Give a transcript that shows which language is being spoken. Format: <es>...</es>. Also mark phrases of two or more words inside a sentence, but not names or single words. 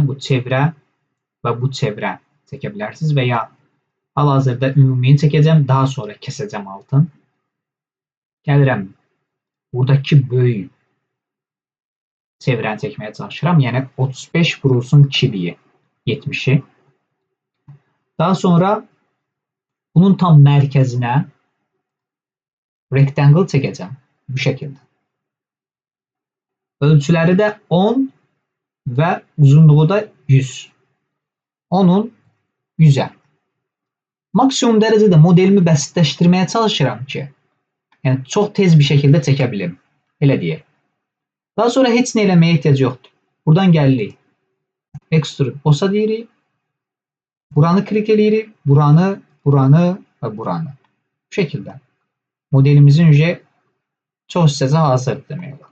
<az>Bu çevrə və bu çevrə çəkə bilərsiniz və ya hal-hazırda ümumini çəkəcəm. Daha sonra kəsəcəm altın. Gəlirəm. Buradakı böyük çevrəni çəkməyə çalışıram. Yəni 35 vurulsun 2'liyi. 70'i.</az> <tr>Daha sonra bunun tam merkezine rectangle çekeceğim. Bu şekilde. Ölçüleri de 10 ve uzunluğu da 100. 10'un 100'e. Maksimum derecede modelimi basitleştirmeye çalışıram ki, yani çok tez bir şekilde çekebilirim.</tr> <az>Elə deyək. Daha sonra heç nə eləməyə ehtiyac yoxdur. Buradan gəlirik. Extrude bossa deyirik. Buranı klik eləyirik. Buranı, buranı ve buranı.</az> <tr>Bu şekilde.</tr> <az>Modelimizin çox hissəsi hazırdır demək olar.</az>